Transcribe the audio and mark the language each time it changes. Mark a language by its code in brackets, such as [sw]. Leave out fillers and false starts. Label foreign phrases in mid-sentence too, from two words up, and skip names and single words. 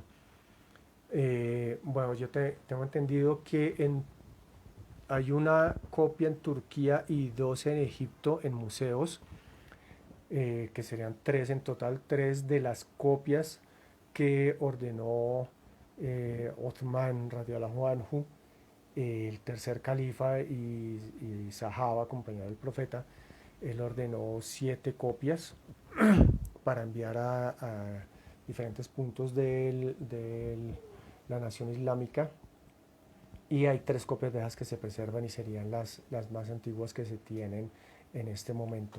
[es] Bueno, yo tengo entendido que hay una copia en Turquía y dos en Egipto en museos, que serían tres en total, tres de las copias que ordenó Othman [ar] رضي الله عنه, [es] el tercer califa y sahaba, acompañado del profeta. Él ordenó 7 copias para enviar a diferentes puntos de la nación islámica, y hay 3 copias de esas que se preservan y serían las más antiguas que se tienen en este momento.